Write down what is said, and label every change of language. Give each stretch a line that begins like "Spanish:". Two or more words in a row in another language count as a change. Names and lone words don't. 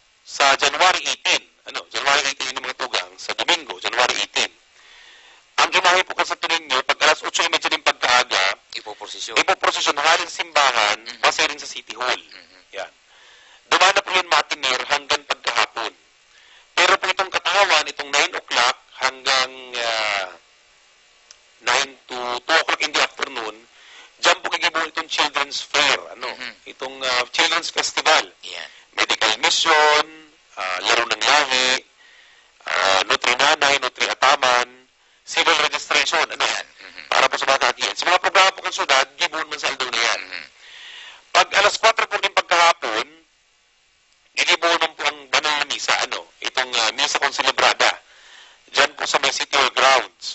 Bikol: sa January 18. January 18 yung mga tugang, sa Domingo, January 18. Ang imahe po sa Santo Niño, pag alas 8:30 din pagkaaga, ipoprosesyon halin sa simbahan, base rin sa City Hall. Yan.
Filipino: Dumaan na po yun matiner hanggang pagkahapon. Pero po itong katawan, itong 9 o'clock hanggang 9 to 2
English: o'clock in the afternoon,
Bikol: dyan po kagibuhan itong Children's Fair, itong Children's Festival.
English: Medical mission,
Filipino: laro ng lahi, Nutri Nanay, Nutri Ataman,
English: civil registration,
Filipino: para po sa mga kakiyan.
Bikol: Sa mga programa po ng syudad, gibuhan man sa aldaw na yan. Pag alas 4 po din pagkahapon, gigibuhan po ang banal na misa, itong misa konselebrada, dyan po sa may City Hall grounds.